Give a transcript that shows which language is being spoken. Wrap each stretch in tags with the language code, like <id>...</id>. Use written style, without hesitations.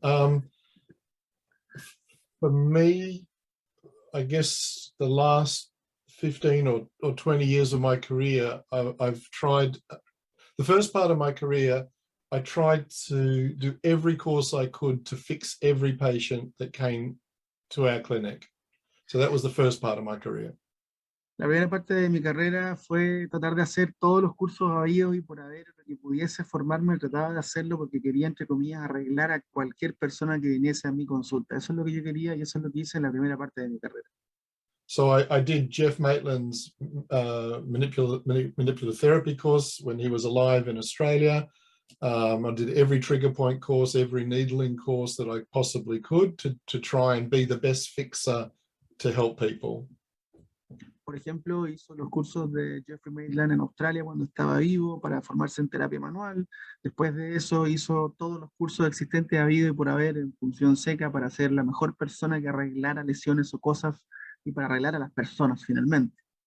<en>For me, I guess the last 15 or 20 years of my career, I've tried, the first part of my career, I tried to do every course I could to fix every patient that came to our clinic. So that was the first part of my career.</en> <es>La primera parte de mi carrera fue tratar de hacer todos los cursos habidos y por haber lo que pudiese formarme, trataba de hacerlo porque quería, entre comillas, arreglar a cualquier persona que viniese a mi consulta. Eso es lo que yo quería y eso es lo que hice en la primera parte de mi carrera.</es> <en>So I did Jeff Maitland's manipulative therapy course when he was alive in Australia. I did every trigger point course, every needling course that I possibly could to try and be the best fixer to help people.</en> <es>Por ejemplo, hizo los cursos de Jeffrey Maitland en Australia cuando estaba vivo para formarse en terapia manual. Después de eso hizo todos los cursos existentes habido y por haber en función seca para ser la mejor persona que arreglara lesiones o cosas y para arreglar a las personas finalmente.</es>